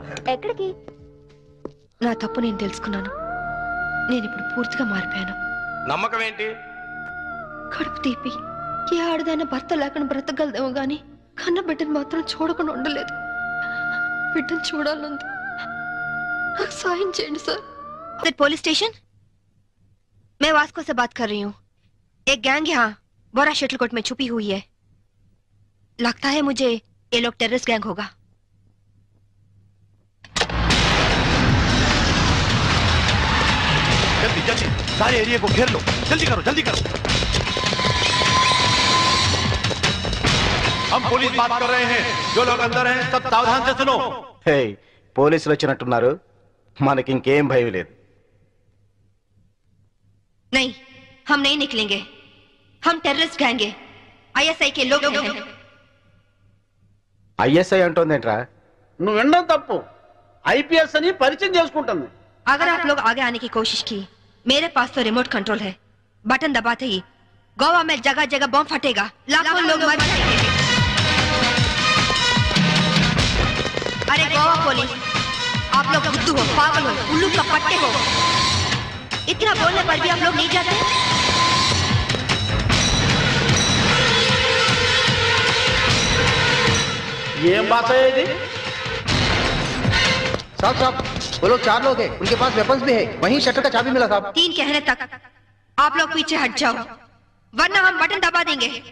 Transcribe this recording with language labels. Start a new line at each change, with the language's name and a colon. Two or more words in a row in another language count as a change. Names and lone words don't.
Telugu: ఎక్కడికి? నా తప్పు నేను తెలుసుకున్నాను. నేను ఇప్పుడు పూర్తిగా మారిపోయాను. నమ్మకం ఏంటి? కడుపు తీపి ఏ ఆడదాన భర్త లేకుండా బ్రతకగలదేమో గాని కన్న బిడ్డను మాత్రం చూడకుండా ఉండలేదు. బిడ్డను చూడాలంది. నాకు సాయం చేయండి సార్.
Hindi: पुलिस स्टेशन, मैं वास्को से बात कर रही हूँ. एक गैंग यहाँ बोरा शटलकोट में छुपी हुई है. लगता है मुझे ये लोग
English: terrorist gang
Hindi: होगा. जल्दी जल्दी सारे एरिया को घेर लो. जल्दी करो जल्दी करो. हम पुलिस बात कर रहे हैं. जो लोग अंदर हैं सब सावधान से सुनो.
Telugu: హే, పోలీసులు వచ్చినట్టున్నారు. మనకి ఇంకేం భయం లేదు.
Hindi: नहीं, हम नहीं निकलेंगे. हम
English: terrorist gang
Hindi: हैं. ISI के लोग हैं.
Telugu: ఐఎస్ఐ అంటోందేంట్రా? నువ్వు వినడం తప్పు. ఐపీఎస్ అని పరిచయం చేసుకుంటుంది.
Hindi: अगर आप लोग आगे आने की कोशिश की, मेरे पास तो
English: remote control
Hindi: है. बटन दबाते ही गोवा में जगह जगह बम फटेगा. लाखों लोग मर जाएंगे. अरे गोवा पुलिस, आप लोग बुद्धू हो, पागल हो, उल्लू का पट्टे हो. इतना बोलने पर भी आप लोग नहीं जाते.
Telugu: ఏం భాష ఇది?
Hindi: साहब साहब, वो लोग 4 लोग हैं. उनके पास वेपन्स भी है. वहीं शटर का चाबी मिला साहब. 3 कहने तक आप लोग पीछे हट जाओ, वरना हम बटन दबा देंगे.